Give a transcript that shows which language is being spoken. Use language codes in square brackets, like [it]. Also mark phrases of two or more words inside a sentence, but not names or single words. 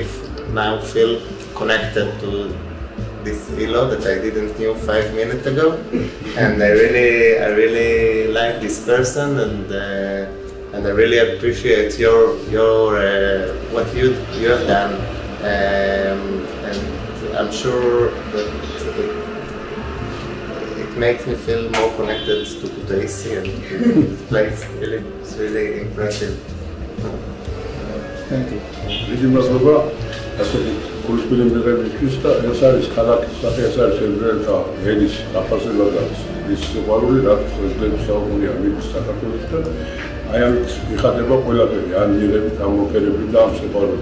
[en] now feel connected to this Ilo that I didn't knew 5 minutes ago, and I really like this person, and I really appreciate your what you have done, and I'm sure that it makes me feel more connected to Kutaisi and to this place. Really, it's really impressive. [ka] დიდი მადლობა ასეთი კულტურული მიღებისთვის და ეს არის ქალაქის სახე, ეს არის ებრაელთა ენის დაფასება და ის სიყვარული, რაც პრეზიდენტის საუბრია მის საქართველოსთან. აი ამით იხადება ყველაფერი, ამ მიღებით, ამ მოფერებით და ამ სიყვარული.